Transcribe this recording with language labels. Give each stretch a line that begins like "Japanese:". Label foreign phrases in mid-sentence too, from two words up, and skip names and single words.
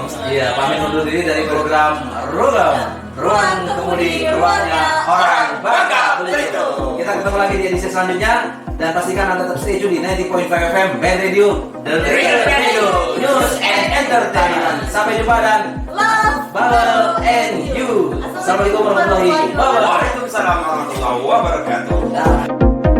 Indonesian: Iya, pamit undur diri dari program Ruang Kemudi, ruangnya orang Bangka Belitung. Kita ketemu lagi di edisi selanjutnya dan pastikan Anda tetap
English: stay tune
Indonesian: di 90.5 FM BN Radio, The Real Radio, News and Entertainment. Sampai jumpa dan
English: Love, Babel and you.
Arabic: السلام عليكم ورحمة الله وبركاته. وعليكم السلام ورحمة الله وبركاته.
Indonesian: Dah.